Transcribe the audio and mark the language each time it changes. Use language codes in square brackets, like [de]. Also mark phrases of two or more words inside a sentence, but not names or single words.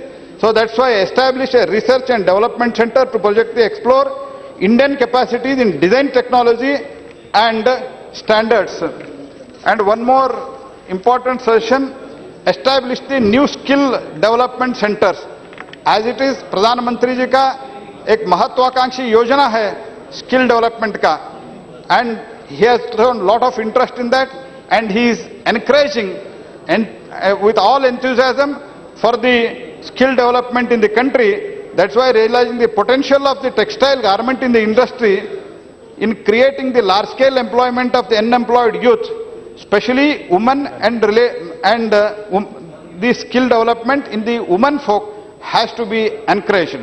[en] So that's why I established a research and development center to project the explore Indian capacities in design technology and standards. And one more important suggestion, establish the new skill development centers. As it is, [hi] Pradhan Mantri ji ka ek mahatvakanshi yojana hai [en] skill development [hi] ka, [en] and he has shown lot of interest in that, and he is encouraging and with all enthusiasm for the skill development in the country. That's why realizing the potential of the textile garment in the industry in creating the large-scale employment of the unemployed youth, especially women and the skill development in the women folk has to be encouraged.